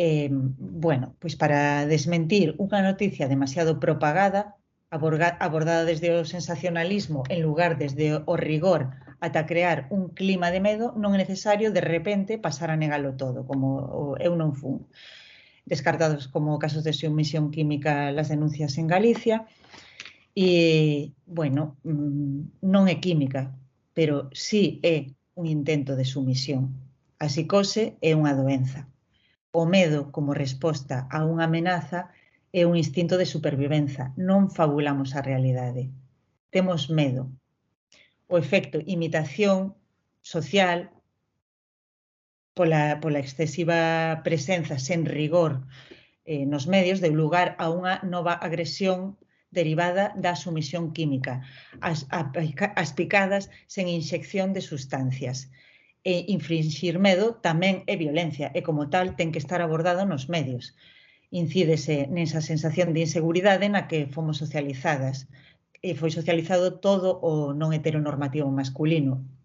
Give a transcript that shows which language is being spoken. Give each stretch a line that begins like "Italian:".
Galician: Bueno, pois para desmentir unha noticia demasiado propagada, abordada desde o sensacionalismo en lugar desde o rigor ata crear un clima de medo, non é necesario de repente pasar a negalo todo, como eu non fun.
Spanish: Descartados como casos de sumisión química las denuncias en Galicia.
Galician: E, bueno, non é química, pero sí é un intento de sumisión. A psicose é unha doenza. O medo como resposta a unha amenaza é un instinto de supervivenza. Non fabulamos a realidade. Temos medo. O efecto imitación social pola excesiva presenza sen rigor nos medios deu lugar a unha nova agresión derivada da sumisión química, as picadas sen inxección de sustancias. E infringir medo tamén é violencia e, como tal, ten que estar abordado nos medios. incídese nesa sensación de inseguridade na que fomos socializadas. E foi socializado todo o non heteronormativo masculino.